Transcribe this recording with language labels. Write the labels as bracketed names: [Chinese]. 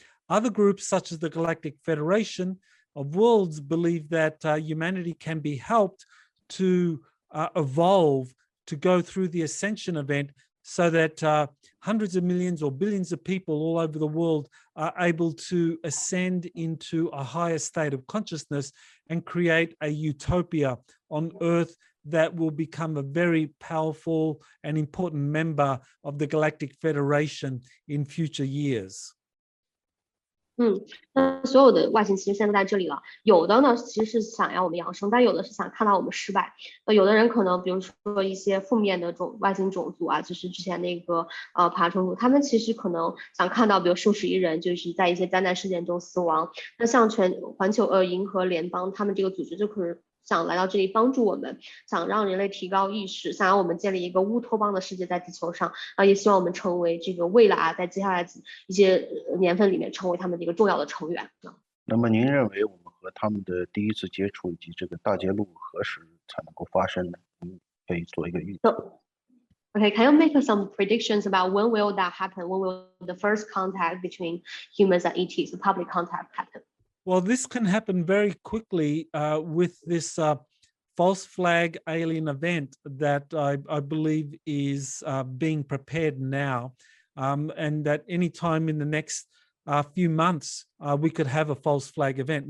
[English] Other groups, such as the Galactic Federation of Worlds, believe that humanity can be helped to evolve, to go through the ascension event, so that hundreds of millions or billions of people all over the world are able to ascend into a higher state of consciousness and create a utopia on Earth that will become a very powerful and important member of the Galactic Federation in future years. [Chinese] 那所有的外星其实现在在这里了，有的呢其实是想要我们扬升，但有的是想看到我们失败。有的人可能比如说一些负面的外星种族啊，就是之前那个爬虫族，他们其实可能想看到比如数十亿人就是在一些灾难事件中死亡。那像环球银河联邦他们这个组织就可能想来到这里帮助我们，想让人类提高意识，想让我们建立一个乌托邦的世界在地球上，也希望我们成为这个未来在接下来一些年份里面成为他们的一个重要的成员。那么您认为我们和他们的第一次接触以及这个大揭露何时才能够发生呢？您可以做一个预测。 [English] Okay, can you make some predictions about when will that happen? When will the first contact between humans and ETs, the public contact happen? Well, this can happen very quickly with this false flag alien event that I believe is being prepared now, and that any time in the next few months, we could have a false flag event.